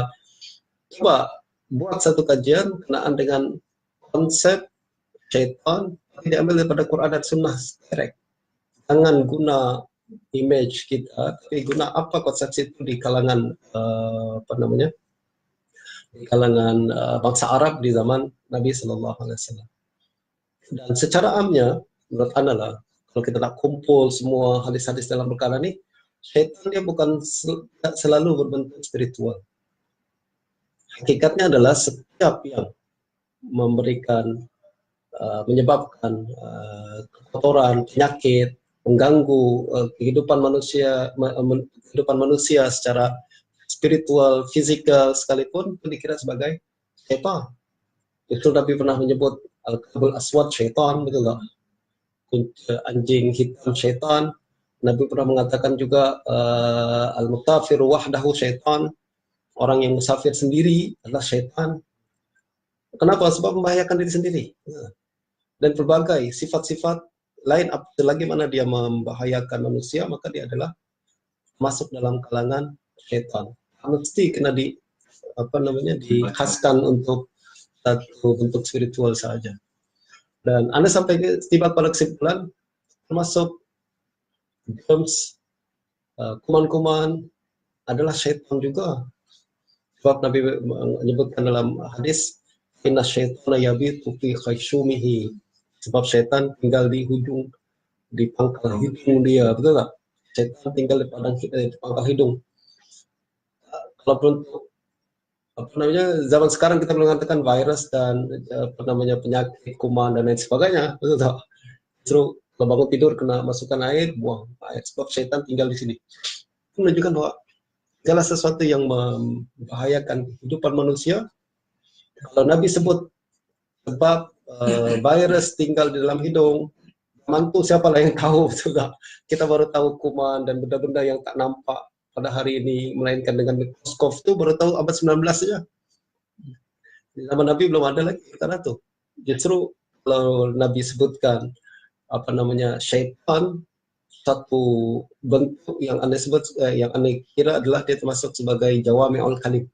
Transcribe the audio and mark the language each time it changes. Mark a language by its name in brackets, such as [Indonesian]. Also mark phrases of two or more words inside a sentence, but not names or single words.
[Malay] Coba buat satu kajian kenaan dengan konsep syaitan yang diambil daripada Quran dan Sunnah direct. Jangan guna image kita, tapi guna apa konsepsi itu di kalangan di kalangan bangsa Arab di zaman Nabi [Arabic] صلى الله عليه وسلم. [Malay] Dan secara amnya, menurut Anda lah, kalau kita nak kumpul semua hadis-hadis dalam perkara ini, syaitan dia bukan selalu berbentuk spiritual. Hakikatnya adalah setiap yang memberikan, menyebabkan kotoran, penyakit, mengganggu kehidupan manusia secara spiritual, fisikal sekalipun, itu dikira sebagai syaitan. Itu Nabi pernah menyebut [Arabic] الكلب الأسود [Malay] syaitan, betul nggak? Anjing hitam syaitan. Nabi pernah mengatakan juga [Arabic] المتافر وحده شيطان, [Malay] orang yang musafir sendiri adalah syaitan. Kenapa? Sebab membahayakan diri sendiri. Dan berbagai sifat-sifat lain, lagi mana dia membahayakan manusia, maka dia adalah masuk dalam kalangan syaitan. Mesti kena dikhaskan untuk satu bentuk spiritual saja. Dan Anda sampai tiba pada kesimpulan, termasuk germs, kuman-kuman adalah syaitan juga. Sebab Nabi menyebutkan dalam hadis, [Arabic] إن الشيطان يبيت في خيشومه. [Malay] Sebab syaitan tinggal di pangkal hidung dia, betul tak? Syaitan tinggal di pangkal hidung. Kalau bentuk zaman sekarang kita mengatakan virus dan penyakit kuman dan lain sebagainya, betul tak? Justru kalau bangun tidur kena masukkan air, buang air, sebab syaitan tinggal di sini. Itu menunjukkan bahwa segala sesuatu yang membahayakan kehidupan manusia, kalau Nabi sebut sebab virus tinggal di dalam hidung, mantu siapa lah yang tahu, betul tak? Kita baru tahu kuman dan benda-benda yang tak nampak pada hari ini, melainkan dengan mikroskop itu baru tahu abad 19 saja. Di zaman Nabi belum ada lagi kata itu. Justru kalau Nabi sebutkan syaitan, satu bentuk yang Anda sebut, yang Anda kira adalah dia termasuk sebagai [Arabic] جوامع الكلم.